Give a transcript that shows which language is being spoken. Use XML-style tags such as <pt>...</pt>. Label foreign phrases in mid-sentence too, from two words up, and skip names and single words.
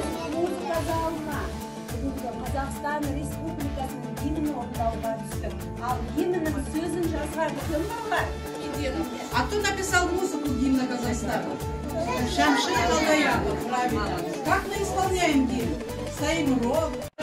<kk>Музыка залына бүгінгі Қазақстан Республикасының гимнін орындауға түстік. Ал гимннің сөзін жазған кім, балалар?</kk> <ru>А кто написал музыку гимна Казахстана? Шамшир Алдаяков, правильно. Как мы исполняем гимн? Стоим ровно.</ru>